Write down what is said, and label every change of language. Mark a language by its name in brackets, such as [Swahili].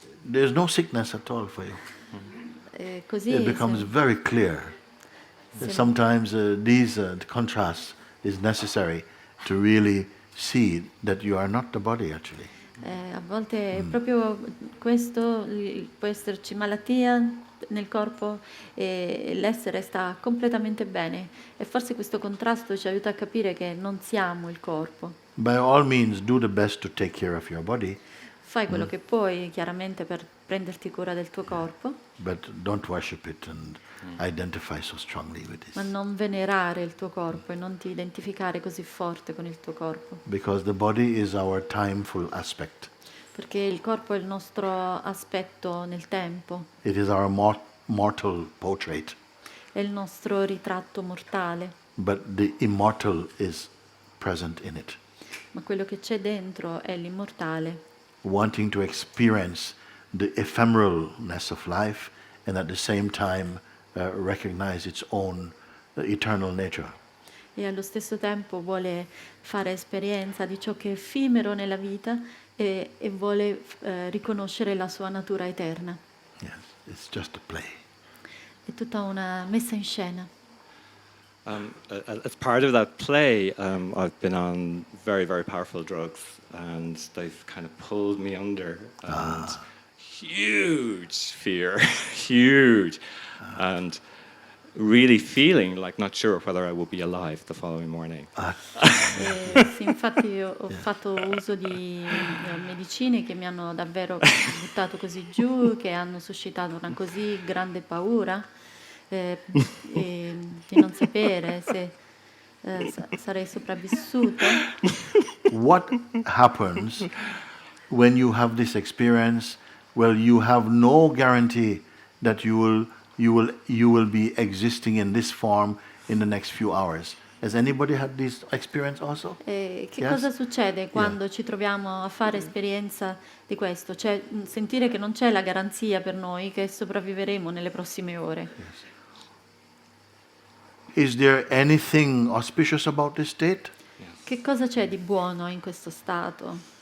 [English] there's no sickness at all for you. [Italian] Così [English] It becomes very clear. [Italian] se- [English] Sometimes these contrasts is necessary to really see that you are not the body actually. [Italian] a volte è proprio questo, può esserci malattia nel corpo e l'essere sta completamente bene e forse questo contrasto ci aiuta a capire che non siamo il corpo. [English] By all means, do the best to take care of your body, [Italian] Fai quello che puoi chiaramente per prenderti cura del tuo corpo, [English] but don't worship it and identify so strongly with [Italian] ma [English] this. [Italian] non venerare il tuo corpo e non ti identificare così forte con il tuo corpo, [English] Because the body is our timeful aspect. [Italian] perché il corpo è il nostro aspetto nel tempo, [English] It is our mortal portrait. [Italian] è il nostro ritratto mortale, [English] But the immortal is present in it. [Italian] ma quello che c'è dentro è l'immortale, [English] Wanting to experience the ephemeralness of life and at the same time recognize its own eternal nature. [Italian] e allo stesso tempo vuole fare esperienza di ciò che è effimero nella vita e vuole riconoscere la sua natura eterna. [English] Yes, it's just a play. [Italian] È tutta una messa in scena. [English] As part of that play, I've been on very, very powerful drugs, and they've kind of pulled me under, and huge fear, huge, and really feeling like not sure whether I will be alive the following morning. [Italian] Sì, infatti io ho fatto uso di medicine che mi hanno davvero buttato così giù, che hanno suscitato una così grande paura e di non sapere se sarei sopravvissuta. [English] What happens when you have this experience? Well, you have no guarantee that you will be existing in this form in the next few hours. Has anybody had this experience also? [Italian] Che [English] Yes? [Italian] cosa succede quando ci troviamo a fare esperienza di questo? Cioè sentire che non c'è la garanzia per noi che sopravviveremo nelle prossime ore. [English] Is there anything auspicious about this state? [Italian] Che cosa c'è di buono in questo stato?